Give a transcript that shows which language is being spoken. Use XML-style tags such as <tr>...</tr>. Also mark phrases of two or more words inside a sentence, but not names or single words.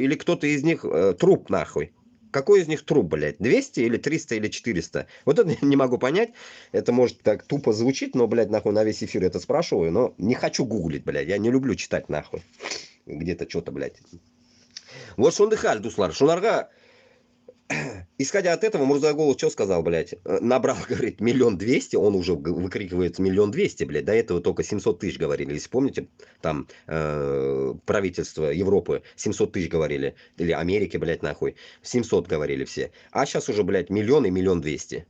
<ru>Или кто-то из них труп, нахуй? Какой из них труп, блядь? 200 или 300 или 400? Вот это не могу понять. Это может так тупо звучит, но, блядь, нахуй на весь эфир это спрашиваю. Но не хочу гуглить, блядь. Я не люблю читать, нахуй. Где-то что-то, блядь. Вот</ru> <tt>шондыхаль, дуслар.</tt> <ru>Шунарга, исходя от этого, Мурзагулов что сказал, блядь? Набрал, говорит, 1 200 000, он уже выкрикивает 1 200 000, блядь. До этого только 700 000 говорили. Если помните, там правительство Европы 700 000 говорили. Или Америки, блядь, нахуй. 700 говорили все. А сейчас уже, блядь, 1 000 000 и 1 200 000.</ru>